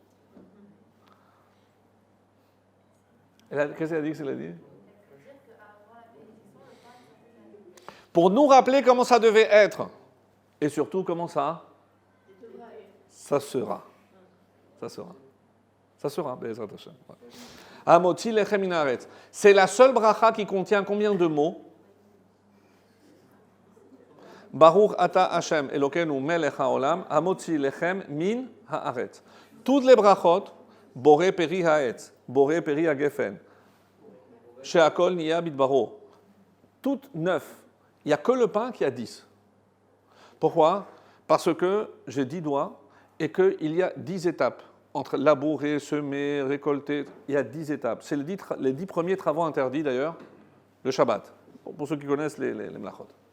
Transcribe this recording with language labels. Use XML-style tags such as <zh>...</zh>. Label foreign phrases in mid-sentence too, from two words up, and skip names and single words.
<fr>Qu'est-ce qu'elle a dit que c'est dit? Pour nous rappeler comment ça devait être. Et surtout, comment ça sera. Ça sera,</fr> <he>בעזרת השם. המוציא לחם מן הארץ.</he> <fr>C'est la seule bracha qui contient combien de mots?</fr> <he>ברוך אתה השם אלוקינו מלך העולם, המוציא לחם מן הארץ.</he> <fr>Toutes les</fr> <he>ברכות, בורא פרי העץ, בורא פרי הגפן, שהכל ניה בדברו.</he> <fr>Toutes 9. Il n'y a que le pain qui a 10. Pourquoi? Parce que j'ai 10 doigts et qu'il y a 10 étapes. Entre labourer, semer, récolter, il y a 10 étapes. C'est les 10 premiers travaux interdits d'ailleurs, le Shabbat, pour ceux qui connaissent les mlachot.</fr>